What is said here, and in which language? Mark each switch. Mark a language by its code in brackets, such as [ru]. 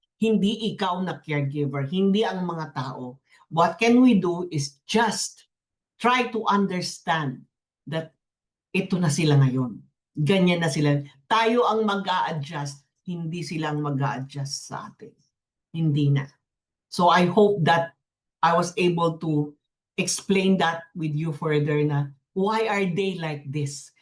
[tl] Hindi ikaw na caregiver, hindi ang mga tao. [en] What can we do is just try to understand that [tl] ito na sila ngayon. Ganyan na sila. Tayo ang mag-a-adjust, hindi silang mag-a-adjust sa atin. Hindi na. [en] So I hope that I was able to explain that with you further na why are they like this?